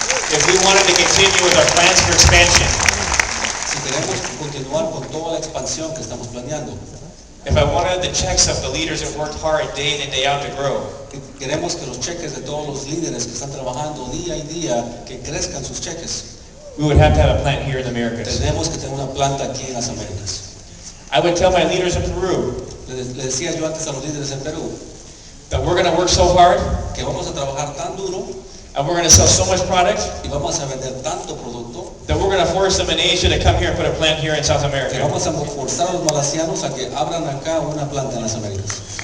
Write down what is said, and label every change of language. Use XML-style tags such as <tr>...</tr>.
<en>If we wanted to continue with our plans for expansion,</en> <es>Si queremos continuar con toda la expansión que estamos planeando,</es> <en>if I wanted the checks of the leaders that worked hard day in and day out to grow,</en> <es>queremos que los cheques de todos los líderes que están trabajando día y día, que crezcan sus cheques,</es> <en>we would have to have a plant here in the Americas.</en> <es>tenemos que tener una planta aquí en las Américas.</es> <en>I would tell my leaders in Peru</en> <es>Le decía yo antes a los líderes en Perú</es> <en>that we're going to work so hard</en> <es>que vamos a trabajar tan duro</es> <en>and we're going to sell so much product</en> <es>y vamos a vender tanto producto</es> <en>that we're going to force them in Asia to come here and put a plant here in South</en> <es>que</es> <en>America.</en> <es>vamos a forzar a los malacianos a que abran acá una planta en las Américas.</es>